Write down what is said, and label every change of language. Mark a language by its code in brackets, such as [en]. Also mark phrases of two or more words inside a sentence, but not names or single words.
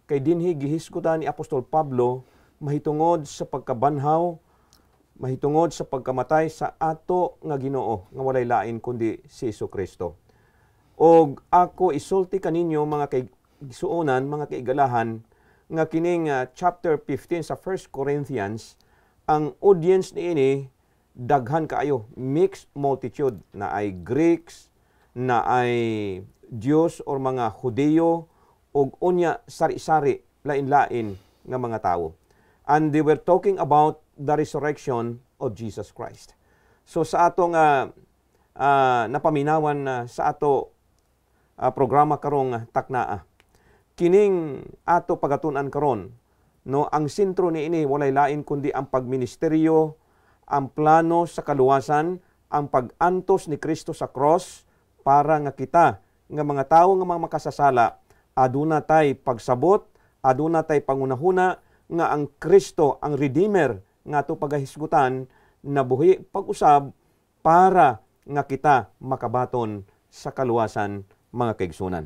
[ceb] Kay dinhi gihisgutan ni Apostol Pablo mahitungod sa pagkabanhaw, mahitungod sa pagkamatay sa ato nga Ginoo nga walay lain kundi si Jesucristo. Og ako isulti kaninyo mga kaigsuonan, mga kaigalahan, nga kining chapter 15 sa 1 Corinthians, ang audience niini daghan kaayo, [en] mixed multitude, [ceb] na ay Greeks, na ay Diyos or mga Hudeo, og unya sari-sari, lain-lain nga mga tao. [en] And they were talking about the resurrection of Jesus Christ. [ceb] So sa atong napaminawan sa ato programa karong taknaa, kining ato pagatunan karon, no, ang sentro niini walay lain kundi ang pagministeryo, ang plano sa kaluwasan, ang pag-antos ni Kristo sa cross para nga kita nga mga tawo nga mga makasasala aduna tay pagsabot, aduna tay pangunahuna nga ang Kristo, ang Redeemer nga ato pagahisgutan nabuhi pag-usab para nga kita makabaton sa kaluwasan, mga kaigsunan.